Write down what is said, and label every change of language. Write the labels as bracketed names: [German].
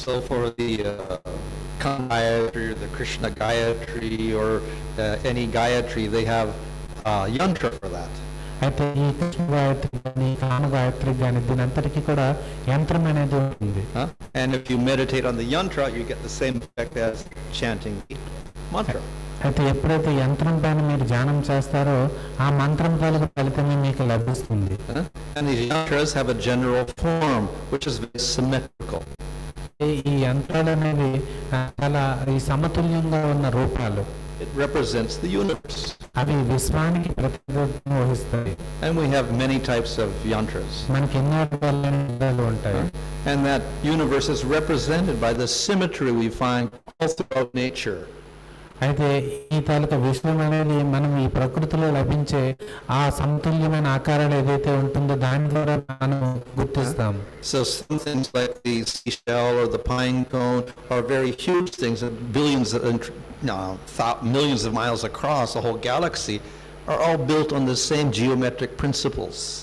[English] So for the Gayatri or the Krishna Gayatri or any Gayatri, they have yantra for that. [Telugu] అయితే ఈ కృష్ణ గాయత్రి కానీ కామ గాయత్రి కానీ దీనంతటికీ కూడా యంత్రం అనేది ఉంటుంది. [English] And if you meditate on the yantra, you get the same effect as chanting mantra. [Telugu] అయితే ఎప్పుడైతే యంత్రం పైన మీరు ధ్యానం చేస్తారో ఆ మంత్రం తాలూకు ఫలితమే మీకు లభిస్తుంది. [English] And these yantras have a general form which is very symmetrical. [Telugu] ఈ యంత్రాలు అనేవి చాలా ఈ సమతుల్యంగా ఉన్న రూపాలు. [English] It represents the universe. [Telugu] అవి విశ్వానికి ప్రతినిధిత్వం వహిస్తాయి. [English] And we have many types of yantras. [Telugu] మనకి ఎన్నో రకాలు ఉంటాయి. [English] And that universe is represented by the symmetry we find all throughout nature. [Telugu] అయితే ఈ తాలూకా విశ్వం అనేది మనం ఈ ప్రకృతిలో లభించే ఆ సమతుల్యమైన ఆకారాలు ఏదైతే ఉంటుందో దాని ద్వారా మనం గుర్తిస్తాం. [English] So some things like the seashell or the pine cone are very huge things, billions millions of miles across the whole galaxy, are all built on the same geometric principles.